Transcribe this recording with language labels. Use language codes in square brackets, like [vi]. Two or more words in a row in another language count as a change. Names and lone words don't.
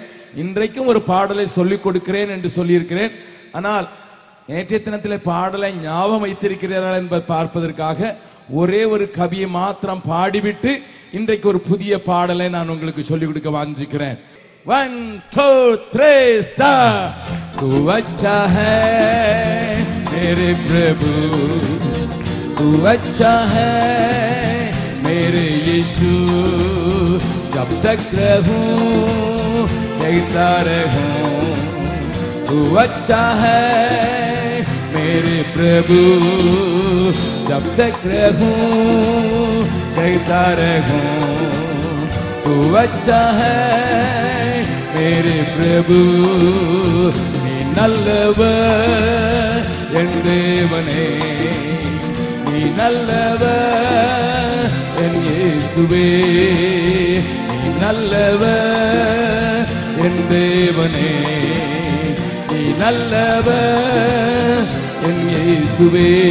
[ta] இன்றைக்கும் ஒரு பாடலை சொல்லிக் கொடுக்கிறேன் என்று சொல்லியிருக்கிறேன். ஆனால் நேற்றைய தினத்திலே பாடலை ஞாபகம் வைத்திருக்கிறீர்கள் என்பதை பார்ப்பதற்காக ஒரே ஒரு கவியை மாத்திரம் பாடிவிட்டு இன்றைக்கு ஒரு புதிய பாடலை நான் உங்களுக்கு சொல்லிக் கொடுக்க வந்திருக்கிறேன். 1 2 3 ஸ்டார். [hi] तू अच्छा है मेरे प्रभु, तू अच्छा है मेरे यीशु, जब तक रहूं कहता रहूं. तू अच्छा है मेरे प्रभु, जब तक रहूं कहता रहूं. तू अच्छा है मेरे प्रभु. [ta] நீ நல்லவர் என் தேவனே, நீ நல்லவர் என் இயேசுவே. நீ நல்லவர் என் தேவனே, நீ நல்லவர் என் இயேசுவே.